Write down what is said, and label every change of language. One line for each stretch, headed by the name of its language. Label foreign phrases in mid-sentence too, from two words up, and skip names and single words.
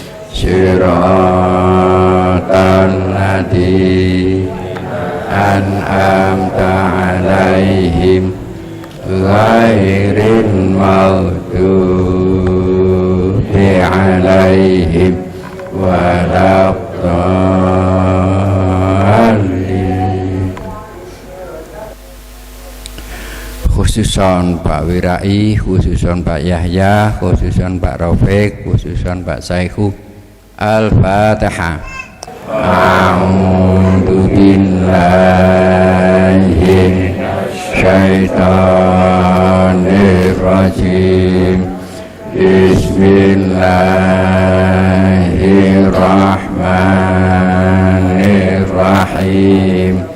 Arabic: صراط الذين أنعمت عليهم غير المغضوب عليهم ولا الضالين.
Indonesian: Khususon Pak Wirai, khususon Pak Yahya, khususon Pak Rafiq, khususon Pak Saihu. Al-Fatihah.
Arabic: أعوذ بالله الشيطان الرجيم. Bismillahirrahmanirrahim.